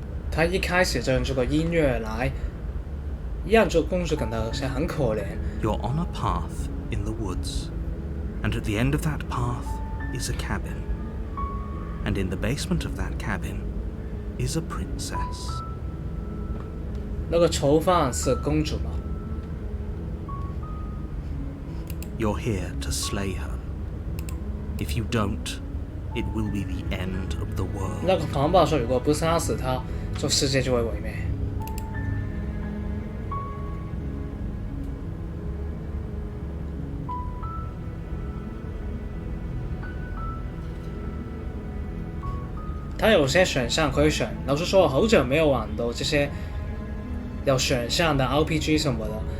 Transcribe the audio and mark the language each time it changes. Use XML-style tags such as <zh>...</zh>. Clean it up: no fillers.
<zh>他一开始就用这个音乐来让这个公主感到很可怜。</zh> <en>You're on a path in the woods, and at the end of that path is a cabin, and in the basement of that cabin is a princess.</en> <zh>那个囚犯是公主吗？</zh> <en>You're here to slay her. If you don't, it will be the end of the world.</en> <zh>那个庞宝说如果不杀死她，这世界就会毁灭。他有些选项可以选，老实说，我好久没有玩到这些有选项的 RPG 什么的。</zh>